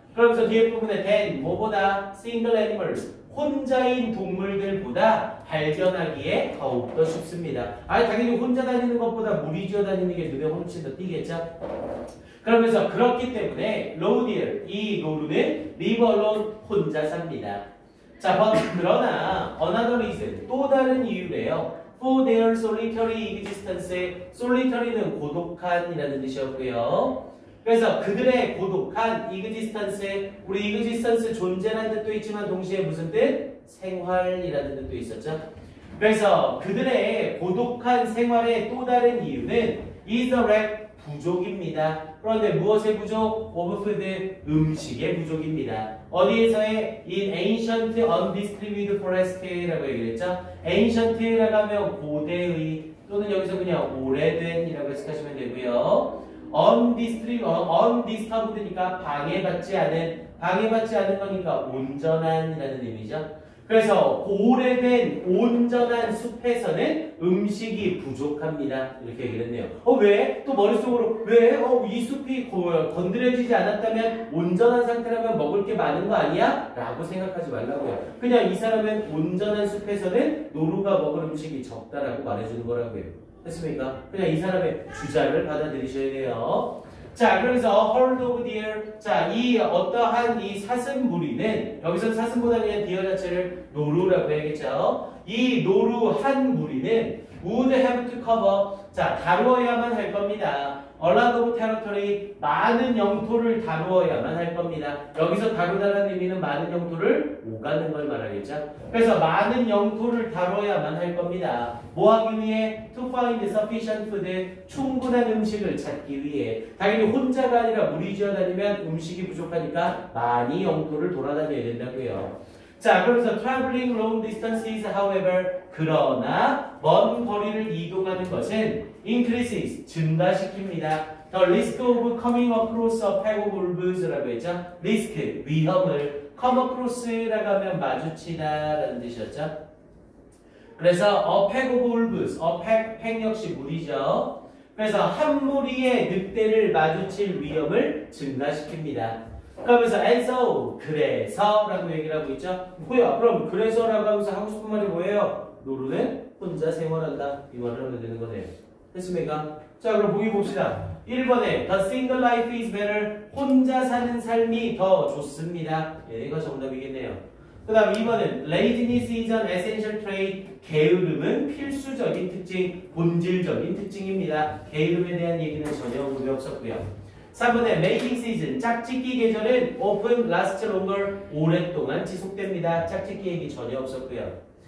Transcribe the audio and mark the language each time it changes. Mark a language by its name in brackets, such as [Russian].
[Korean] 그러면서 뒤에 부분에 [English] than [Korean] 뭐보다 [English] single animals [Korean] 혼자인 동물들보다 발견하기에 더욱더 쉽습니다. 당연히 혼자 다니는 것보다 무리 지어 다니는 게 눈에 훨씬 더 띄겠죠? 그러면서 그렇기 때문에 로디얼 이 노루는 [English] live alone [Korean] 혼자 삽니다. 자, 그러나 [English] another reason [Korean] 또 다른 이유래요. [English] for their solitary existence solitary는 [Korean] 고독한이라는 뜻이었고요. 그래서 그들의 고독한 existence 우리 existence 존재라는 뜻도 있지만 동시에 무슨 뜻? 생활이라는 뜻도 있었죠. 그래서 그들의 고독한 생활의 또 다른 이유는 [English] is the lack [Korean] 부족입니다. 그런데 무엇의 부족? [English] of food [Korean] 음식의 부족입니다. 어디에서의 [English] in ancient undistributed forest [Korean] 라고 얘기했죠. ancient라고 하면 고대의 또는 여기서 그냥 오래된이라고 해석하시면 되고요. undisturbed니까 방해받지 않은 거니까 온전한이라는 의미죠. 그래서 오래된 온전한 숲에서는 음식이 부족합니다. 이렇게 얘기를 했네요. 왜? 또 머릿속으로 왜? 이 숲이 건드려지지 않았다면 온전한 상태라면 먹을 게 많은 거 아니야? 라고 생각하지 말라고요. 그냥 이 사람은 온전한 숲에서는 노루가 먹을 음식이 적다라고 말해주는 거라고요. 됐습니까? 그냥 이 사람의 주장을 받아들이셔야 돼요. 자, 그러면서 [English] herd of deer. [Korean] 자, 이 어떠한 이 사슴무리는 여기서 사슴보다 그냥 디어 자체를 노루라고 해야겠죠. 이 노루 한 무리는 [English] would have to cover. [Korean] 자, 다루어야만 할 겁니다. [English] a lot of territory, [Korean] 많은 영토를 다루어야만 할 겁니다. 여기서 다루다라는 의미는 많은 영토를 오가는 걸 말하겠죠. 그래서 많은 영토를 다뤄야만 할 겁니다. 뭐 하기 위해? [English] To find sufficient food, [Korean] 충분한 음식을 찾기 위해. 당연히 혼자가 아니라 무리 지어 다니면 음식이 부족하니까 많이 영토를 돌아다녀야 된다고요. 자, 그러면서 [English] traveling long distances, however, [Korean] 그러나 먼 거리를 이동하는 것은 [English] increases, [Korean] 증가시킵니다. [English] The risk of coming across a pack of wolves [Korean] 라고 했죠. risk, 위험을 [English] come across [Korean] 라고 하면 마주치다라는 뜻이었죠. 그래서 [English] a pack of wolves, a pack [Korean] 역시 무리죠. 그래서 한 무리의 늑대를 마주칠 위험을 증가시킵니다. 그러면서 [English] and so, [Korean] 그래서라고 얘기를 하고 있죠. 뭐야? 그럼 그래서라고 하면서 하고 싶은 말이 뭐예요? 노루는 혼자 생활한다. 이 말을 하면 되는 거네요. 됐습니까? 자, 그럼 보기 봅시다. 1번에 [English] The single life is better. [Korean] 혼자 사는 삶이 더 좋습니다. 얘가 정답이겠네요. 그 다음 2번은 [English] Laziness is an essential trait. [Korean] 게으름은 필수적인 특징, 본질적인 특징입니다. 게으름에 대한 얘기는 전혀 의미 없었고요. 3번에 [English] Mating season, [Korean] 짝짓기 계절은 [English] often lasts longer, [Korean] 오랫동안 지속됩니다. 짝짓기 얘기 전혀 없었고요.